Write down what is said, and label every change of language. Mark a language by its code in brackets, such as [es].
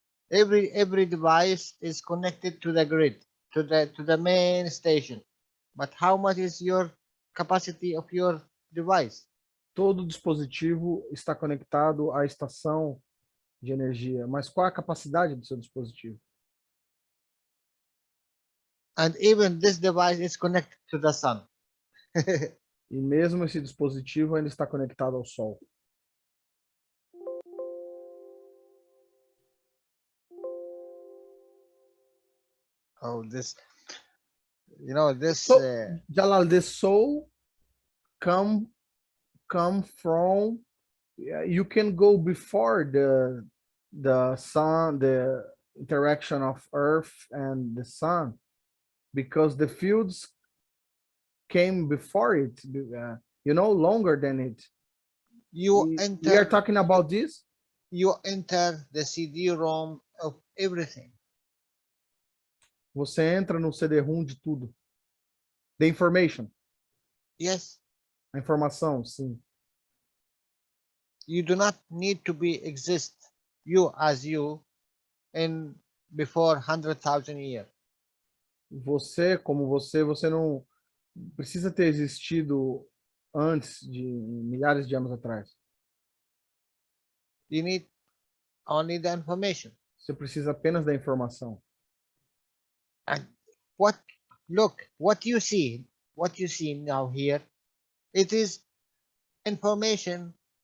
[en] Every device is connected to the grid, to the main station. But how much is your capacity of your device? [pt] Todo dispositivo está conectado à estação de energia, mas qual é a capacidade do seu dispositivo? [en] And even this device is connected to the sun. [pt] E mesmo esse dispositivo ainda está conectado ao Sol. [en] Oh, this, you know, this. So, Jalal, the soul come from. You can go before the sun, the interaction of Earth and the sun, because the fields came before it. Longer than it. We are talking about this. You enter the CD-ROM of everything. [pt] Você entra no CD-ROM de tudo. [en] The information. Yes. [pt] A informação, sim. [en] You do not need to exist, you as you, in before 100,000 years. [pt] Você, como você não precisa ter existido antes de milhares de anos atrás. [en] You need only the information. [pt] Você precisa apenas da informação. [en] And look, what you see now here, it is information.